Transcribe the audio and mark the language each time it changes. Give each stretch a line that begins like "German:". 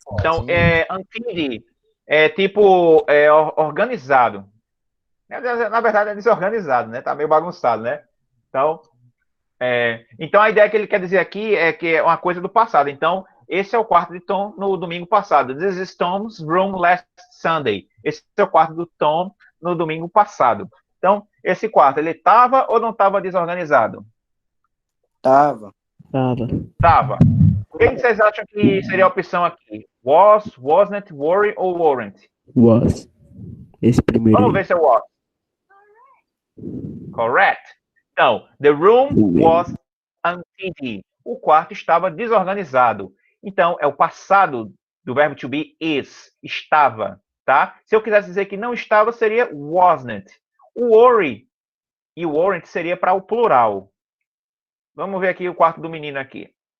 Portuguese: Então, Antindi é tipo organizado. Na verdade, é desorganizado, né? Tá meio bagunçado, né? Então, a ideia que ele quer dizer aqui é que é uma coisa do passado. Então, esse é o quarto de Tom no domingo passado.
English: This is Tom's room last Sunday.
Portuguese: Esse é o quarto do Tom no domingo passado. Então, esse quarto, ele estava ou não estava desorganizado? Tava. Tava. O que vocês acham que seria a opção aqui?
English: Was, wasn't, were ou weren't?
Portuguese: Was. Esse primeiro. Vamos ver se é was.
English: Correct.
Portuguese: Então,
English: the room was untidy.
Portuguese: O quarto estava desorganizado. Então, é o passado do verbo to be is. Estava, tá? Se eu quisesse dizer que não estava, seria wasn't. O worry e o weren't seria para o plural. Vamos ver aqui o quarto do menino aqui.